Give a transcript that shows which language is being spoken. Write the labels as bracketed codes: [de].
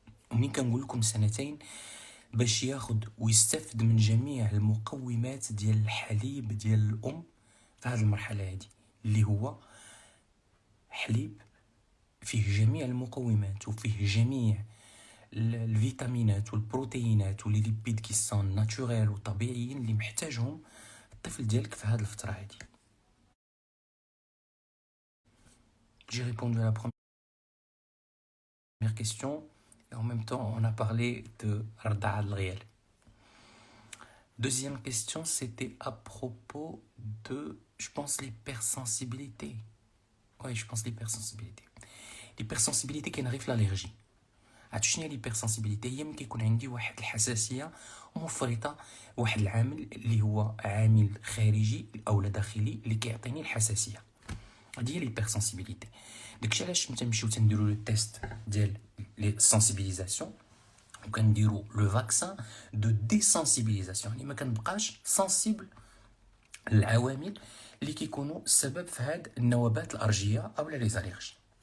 [ar] ومنين كنقول لكم سنتين باش ياخد ويستفد من جميع المقومات ديال الحليب ديال الام في هذه المرحله هذه، اللي هو حليب فيه جميع المقومات وفيه جميع الفيتامينات والبروتينات والليبيد [fr] كي سون ناتوريل [ar] وطبيعيين اللي محتاجهم الطفل ديالك في هذه الفتره هذه. [fr] J'ai répondu à la première question et en même temps on a parlé de Rada al-Ghiyal. Deuxième question, c'était à propos de, je pense, l'hypersensibilité. Oui, je pense l'hypersensibilité. L'hypersensibilité qui arrive l'allergie. [ar] عاد شنو هي الهيبرسنسيبيليتي؟ هي ملي كيكون عندي واحد الحساسيه مفرطه، واحد العامل اللي هو عامل خارجي او داخلي اللي كيعطيني الحساسيه. هذه هي الهيبرسنسيبيليتي. داكشي علاش تنمشيو تنديروا لو تيست ديال لي سنسيبيليزاسيون وكنديروا لو فاكسان دو ديسنسيبيليزاسيون، يعني ما كنبقاش سنسيبل للعوامل اللي كيكونوا السبب في هاد النوبات الارجيه او لي زاليرجي.